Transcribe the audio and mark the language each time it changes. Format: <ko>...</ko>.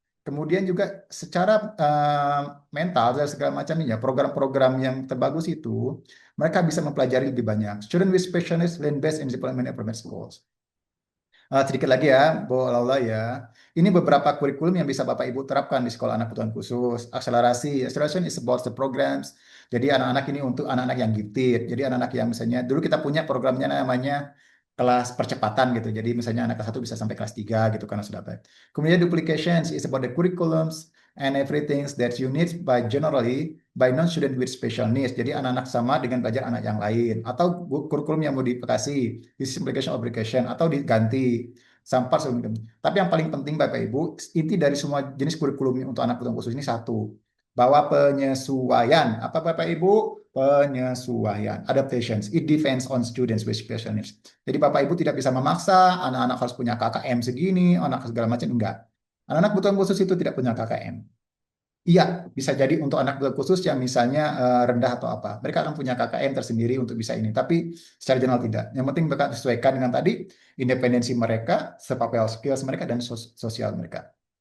<id>Kemudian juga secara mental dan segala macamnya, program-program yang terbagus itu, mereka bisa mempelajari lebih banyak.</id> <en>Student with special needs learn best in development and improvement schools.</en> <id>Sedikit lagi ya, Bu Laula ya. Ini beberapa kurikulum yang bisa Bapak Ibu terapkan di sekolah anak kebutuhan khusus. Akselerasi.</id> <en>Acceleration is about the programs.</en> <id>Jadi anak-anak ini untuk anak-anak yang gifted. Jadi anak-anak yang misalnya, dulu kita punya programnya namanya kelas percepatan gitu. Jadi misalnya anak kelas 1 bisa sampai kelas 3 gitu karena sudah baik.</id> <en>Kemudian duplications is about the curriculums and everything that you need by generally by non-student with special needs.</en> <id>Jadi anak-anak sama dengan belajar anak yang lain. Atau kurikulum yang modifikasi, simplification application, atau diganti. Sampar. Tapi yang paling penting Bapak Ibu, inti dari semua jenis kurikulum untuk anak kebutuhan khusus ini satu. Bahwa penyesuaian. Apa Bapak Ibu?</id> <en>Penyesuaian, adaptations, it depends on students with special needs.</en> <id>Jadi Bapak Ibu tidak bisa memaksa anak-anak harus punya KKM segini, anak segala macam, enggak. Anak-anak kebutuhan khusus itu tidak punya KKM. Iya, bisa jadi untuk anak kebutuhan khusus yang misalnya rendah atau apa. Mereka akan punya KKM tersendiri untuk bisa ini, tapi secara general tidak. Yang penting mereka sesuaikan dengan tadi, independensi mereka, survival skills mereka, dan sosial mereka.</id>